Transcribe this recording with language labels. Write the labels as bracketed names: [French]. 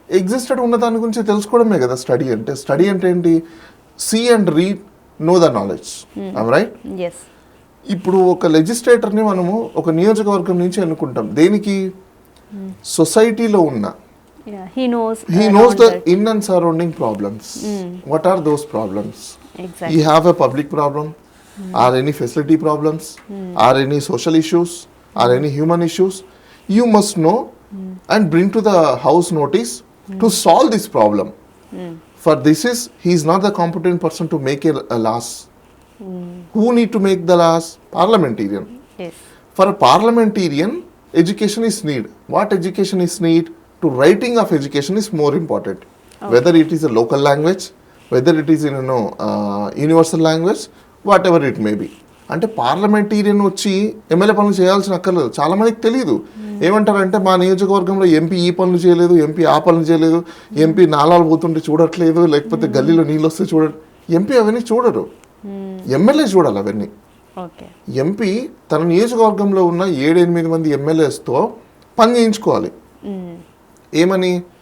[Telugu] Existed ఉన్న దాని గురించి తెలుసుకోవడమే కదా స్టడీ అంటే. స్టడీ అంటే ఏంటి? [English] See and read, know the knowledge. Right? Yes. [Telugu] ఇప్పుడు ఒక లెజిస్లేటర్ని మనము ఒక నియోజకవర్గం నుంచి ఎన్నుకుంటాం. దేనికి? సొసైటీలో ఉన్న [English] he knows the in and surrounding problems. What are those problems? Exactly. You have a public problem, or any facility problems, or any social issues, or any human issues. You must know and bring to the house notice to solve this problem. For this is, he is not the competent person to make a laws. Who need to make the laws? Parliamentarian. Yes. For a parliamentarian, education is need. What education is need? To writing of education is more important. Whether it is a local language, whether it is in universal language, whatever it may be. [Telugu] అంటే parliamentarian వచ్చి MLA పనులు చేయాల్సిన అక్కర్లేదు. చాలా మందికి తెలియదు. ఏమంటారంటే మా నియోజకవర్గంలో ఎంపీ ఈ పనులు చేయలేదు, ఎంపీ ఆ పనులు చేయలేదు, ఎంపీ నాలాలు పోతుంటే చూడట్లేదు, లేకపోతే గల్లీలో నీళ్ళు వస్తే చూడరు. ఎంపీ అవన్నీ చూడరు, ఎమ్మెల్యే చూడాలి అవన్నీ. ఎంపీ తన నియోజకవర్గంలో ఉన్న 7-8 మంది ఎమ్మెల్యేస్తో పని చేయించుకోవాలి. ఏమని?